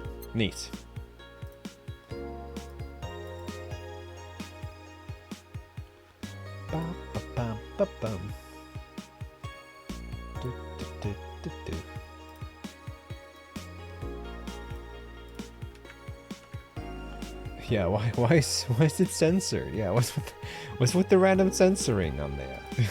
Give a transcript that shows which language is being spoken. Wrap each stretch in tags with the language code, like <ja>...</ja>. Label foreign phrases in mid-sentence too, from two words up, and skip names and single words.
<en>Neat. Bum, ba, bum, ba, bum. Do, do, do, do, do. Yeah, why is it censored? Yeah, what's with the random censoring on there?</en>